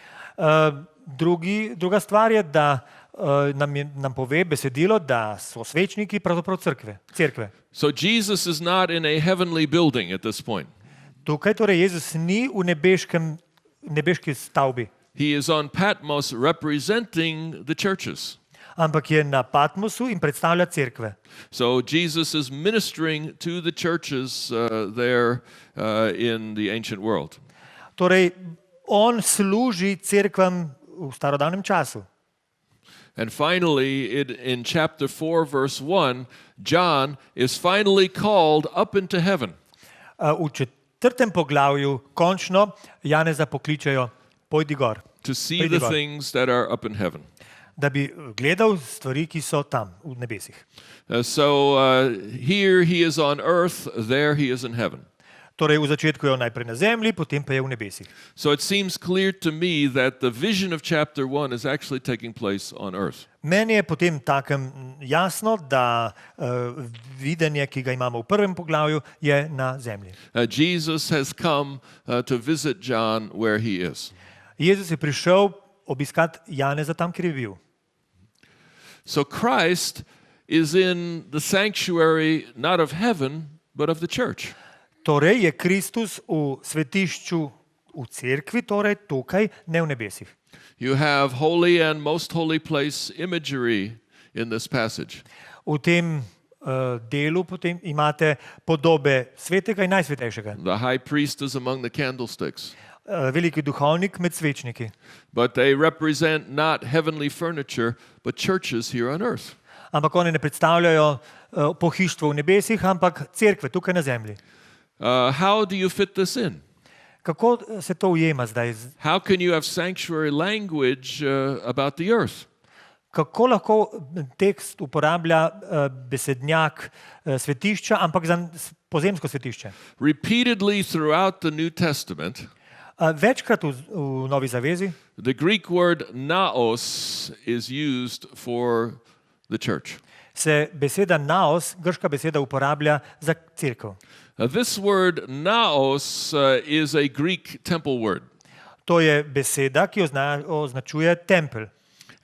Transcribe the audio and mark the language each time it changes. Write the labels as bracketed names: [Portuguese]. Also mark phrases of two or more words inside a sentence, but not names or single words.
[Slovenian] Druga stvar je, da nam pove besedilo, da so svečniki pravzaprav cerkve. [English] So Jesus is not in a heavenly building at this point. [Slovenian] Tukaj torej Jezus ni v nebeški stavbi. [English] He is on Patmos representing the churches. [Slovenian] Ampak je na Patmosu in predstavlja cerkve. [English] So Jesus is ministering to the churches there in the ancient world. [Slovenian] Torej, on služi cerkvam v starodavnem času. [English] And finally, in chapter 4, verse 1, John is finally called up into heaven. [Slovenian] V 4. poglavju končno Janeza pokličejo, pojdi gor. [English] To see the things that are up in heaven. [Slovenian] Da bi gledal stvari, ki so tam v nebesih. [English] So here he is on earth, there he is in heaven. [Slovenian] Torej v začetku je on najprej na zemlji, potem pa je v nebesih. [English] So it seems clear to me that the vision of chapter 1 is actually taking place on earth. [Slovenian] Meni je potem takem jasno, da videnje, ki ga imamo v prvem poglavju, je na zemlji. [English] Jesus has come to visit John where he is. [Slovenian] Jezus je prišel obiskat Janeza tam, kjer je bil. [English] So Christ is in the sanctuary not of heaven, but of the church. [Slovenian] Torej je Kristus v svetišču v cerkvi, torej tukaj, ne v nebesih. [English] You have holy and most holy place imagery in this passage. [Slovenian] V tem delu potem imate podobe svetega in najsvetejšega. [English] The high priest is among the candlesticks. [Slovenian] Veliki duhovnik med svečniki. [English] But they represent not heavenly furniture, but churches here on earth. [Slovenian] Ampak oni ne predstavljajo pohištvo v nebesih, ampak cerkve tukaj na zemlji. [English] How do you fit this in? [Slovenian] Kako se to ujema zdaj? [English] How can you have sanctuary language about the earth? [Slovenian] Kako lahko tekst uporablja besednjak svetišča, ampak za pozemsko svetišče? [English] Repeatedly throughout the New Testament, [Slovenian] večkrat v Novi zavezi, [English] the Greek word naos is used for the church. [Slovenian] Se beseda naos, grška beseda, uporablja za cerkev. [English] This word naos is a Greek temple word. [Slovenian] To je beseda, ki označuje tempelj.